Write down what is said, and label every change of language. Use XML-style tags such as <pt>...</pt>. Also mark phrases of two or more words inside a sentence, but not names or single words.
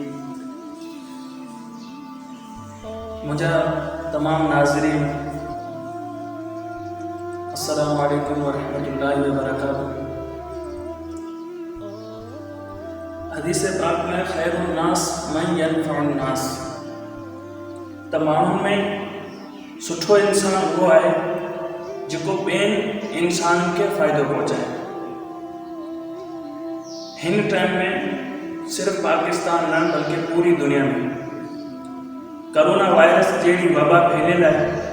<sd>मुझा तमाम नाज़रीन</sd> <ar>السلام عليكم ورحمة الله وبركاته.</ar> <sd>हदीस पाक में</sd> <ar>خير الناس من ينفع الناس,</ar> <sd>त माण्हुनि में सुठो इंसान उहो आहे जेको ॿियनि इंसाननि खे फ़ाइदो पहुचाए. हिन टाइम में सिर्फ़ पाकिस्तान न बल्कि पूरी दुनिया में</sd> <en>corona virus</en> <sd>जहिड़ी वबा फैलियल आहे.</sd>